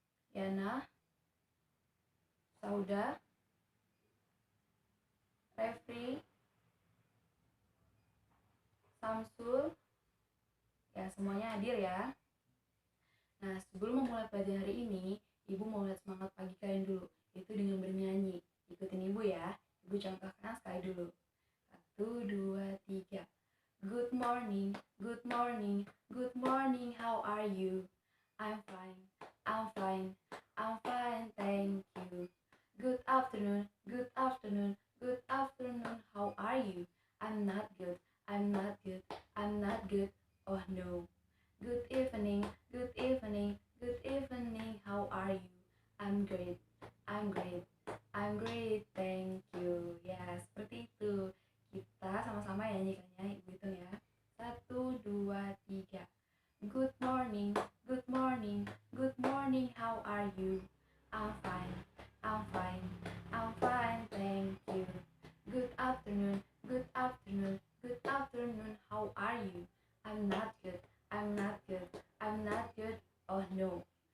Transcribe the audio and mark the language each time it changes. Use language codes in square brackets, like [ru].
[id] Yana, Sauda, Refri, Samsul, ya semuanya hadir ya. Nah, sebelum memulai pelajaran hari ini, Ibu mau lihat semangat pagi kalian dulu, itu dengan bernyanyi. Ikutin Ibu ya. Ibu contohkan sekali dulu. 1, 2, 3. [en] Good morning, good morning, good morning, how are you? I'm fine, I'm fine, I'm fine, thank you. Good afternoon, good afternoon, good afternoon, how are you? I'm not good, I'm not good, I'm not good, oh no. Good evening, good evening, good evening, how are you? I'm great, I'm great, I'm great, thank you. [id] Ya, seperti itu. Kita sama-sama ya nyanyikannya, Ibu hitung ya. 1, 2, 3. [en] Good morning, good morning, good morning, how are you? I'm fine, I'm fine, I'm fine, thank you. Good afternoon, good afternoon, good afternoon, how are you? I'm not good, I'm not good, I'm not good, oh no.